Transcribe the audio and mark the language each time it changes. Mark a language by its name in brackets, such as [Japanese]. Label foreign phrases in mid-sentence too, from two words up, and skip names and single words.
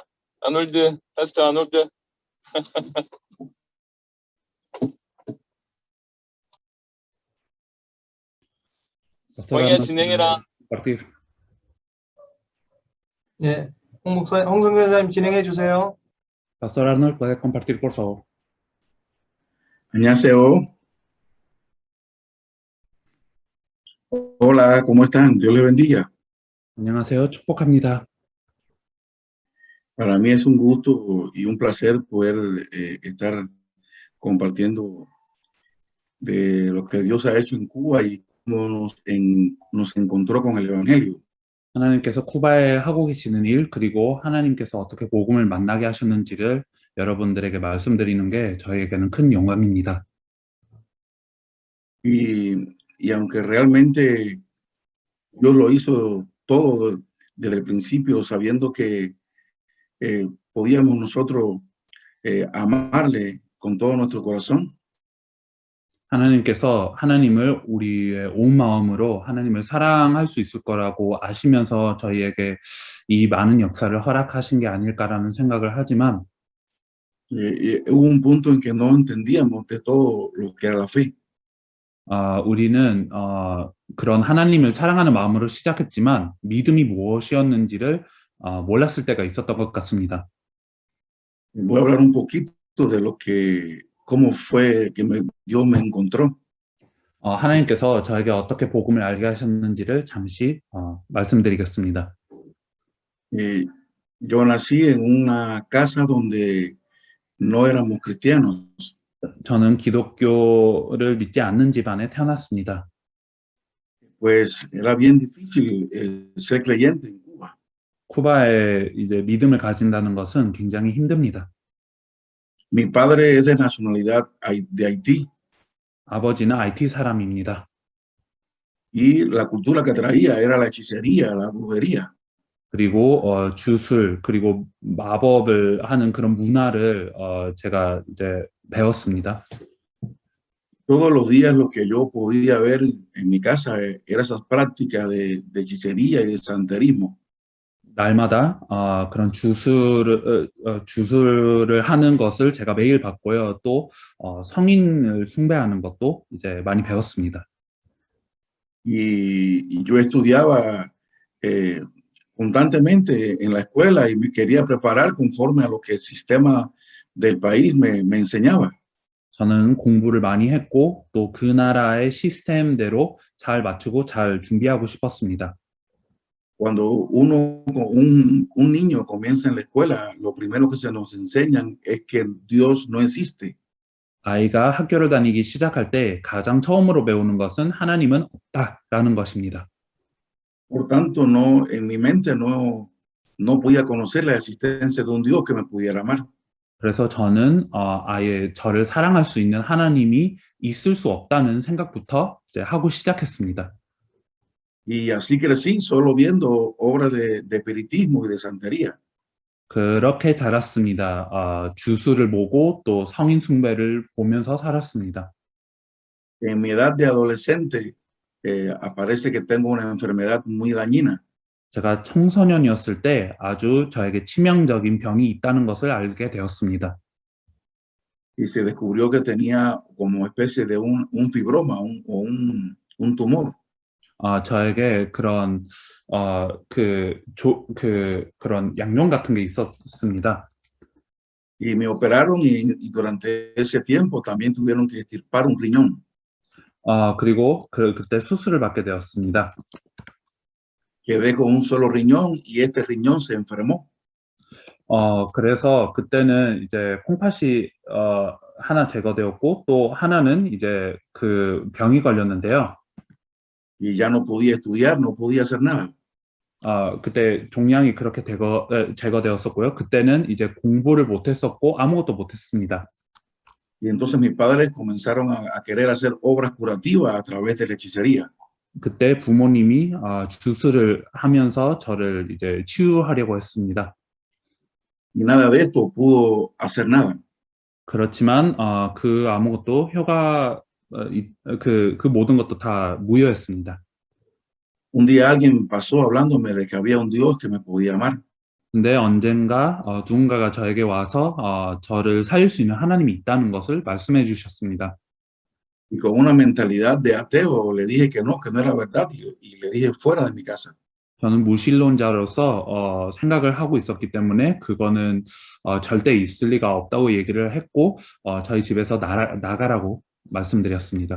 [Korean] 아놀드, 파스터 아놀드. 광야 진행해라. 네, 홍 선교사님 진행해 주세요. [Spanish] Pastor Arnold, puede compartir, por favor. 안녕하세요. Hola, ¿cómo están? Dios les bendiga. [Korean] 안녕하세요. 축복합니다. [Spanish] Para mí es un gusto y un placer poder estar compartiendo de lo que Dios ha hecho en Cuba y cómo nos encontró con el Evangelio. [Korean] 하나님께서 쿠바에 하고 계시는 일, 그리고 하나님께서 어떻게 복음을 만나게 하셨는지를 여러분들에게 말씀드리는 게 저희에게는 큰 영광입니다. [Spanish] Y aunque realmente Dios lo hizo todo desde el principio, sabiendo que podíamos nosotros amarle con todo nuestro corazón. [Korean] 하나님께서 하나님을 우리의 온 마음으로 하나님을 사랑할 수 있을 거라고 아시면서 저희에게 이 많은 역사를 허락하신 게 아닐까라는 생각을 하지만 [Spanish] Hubo un punto en que no entendíamos de todo lo que era la fe. [Korean] 우리는 그런 하나님을 사랑하는 마음으로 시작했지만 믿음이 무엇이었는지를 몰랐을 때가 있었던 것 같습니다. [Spanish] Voy a hablar un poquito de lo que, cómo fue que Dios me encontró. [Korean] 하나님께서 저에게 어떻게 복음을 알게 하셨는지를 잠시 말씀드리겠습니다. [Spanish] Eh, yo nací en una casa donde no éramos cristianos. [Korean] 저는 기독교를 믿지 않는 집안에 태어났습니다. [Spanish] Pues era bien difícil ser creyente en Cuba. [Korean] 쿠바에 이제 믿음을 가진다는 것은 굉장히 힘듭니다. [Spanish] Mi padre es de nacionalidad de Haití [Korean] 아버지는 IT 사람입니다. [Spanish] y la cultura que traía era la hechicería, la brujería. [Korean] 그리고 주술 그리고 마법을 하는 그런 문화를 제가 이제 배웠습니다. [Spanish] Todos los días lo que yo podía ver en mi casa era esas prácticas de hechicería y de santerismo. [Korean] 날마다 그런 주술을 하는 것을 제가 매일 봤고요. 또 성인을 숭배하는 것도 이제 많이 배웠습니다. [Spanish] Y yo estudiaba constantemente en la escuela y me quería preparar conforme a lo que el sistema del país me enseñaba. [Korean] 저는 공부를 많이 했고 또 그 나라의 시스템대로 잘 맞추고 잘 준비하고 싶었습니다. [Spanish] Cuando un niño comienza en la escuela, lo primero que se nos enseñan es que Dios no existe. [Korean] 아이가 학교를 다니기 시작할 때 가장 처음으로 배우는 것은 하나님은 없다라는 것입니다. [Spanish] Por tanto, en mi mente no podía conocer la existencia de un Dios que me pudiera amar. [Korean] 그래서 저는 아예 저를 사랑할 수 있는 하나님이 있을 수 없다는 생각부터 이제 하고 시작했습니다. [Spanish] Y así crecí solo viendo obras de espiritismo y de santería. [Korean] 그렇게 자랐습니다. 주술을 보고 또 성인 숭배를 보면서 살았습니다. [Spanish] En mi edad de adolescente aparece que tengo una enfermedad muy dañina. [Korean] 제가 청소년이었을 때 아주 저에게 치명적인 병이 있다는 것을 알게 되었습니다. [Spanish] Y se descubrió que tenía como especie de un fibroma o un tumor. [Korean] 저에게 그런 그런 양념 같은 게 있었습니다. [Spanish] Y me operaron y durante ese tiempo también tuvieron que extirpar un riñón. [Korean] 그리고 그때 수술을 받게 되었습니다. [Spanish] Quedé con un solo riñón y este riñón se enfermó. [Korean] 그래서 그때는 이제 콩팥이 하나 제거되었고 또 하나는 이제 그 병이 걸렸는데요. [Spanish] Y ya no podía estudiar, no podía hacer nada. [Korean] 그때 종양이 그렇게 제거되었었고요. 그때는 이제 공부를 못했었고 아무것도 못했습니다. [Spanish] Y entonces mis padres comenzaron a querer hacer obras curativas a través de la hechicería. [Korean] 그때 부모님이 주술을 하면서 저를 이제 치유하려고 했습니다. [Spanish] Y nada de esto pudo hacer nada. [Korean] 그렇지만 그 아무것도 그 모든 것도 다 무효였습니다. [Spanish] Un día alguien pasó hablándome de que había un Dios que me podía amar. [Korean] 근데 언젠가 누군가가 저에게 와서 저를 살릴 수 있는 하나님이 있다는 것을 말씀해 주셨습니다. [Spanish] Y con una mentalidad de ateo le dije que no era verdad y le dije fuera de mi casa. [Korean] 저는 무신론자로서 생각을 하고 있었기 때문에 그거는 절대 있을 리가 없다고 얘기를 했고 저희 집에서 나가라고 말씀드렸습니다.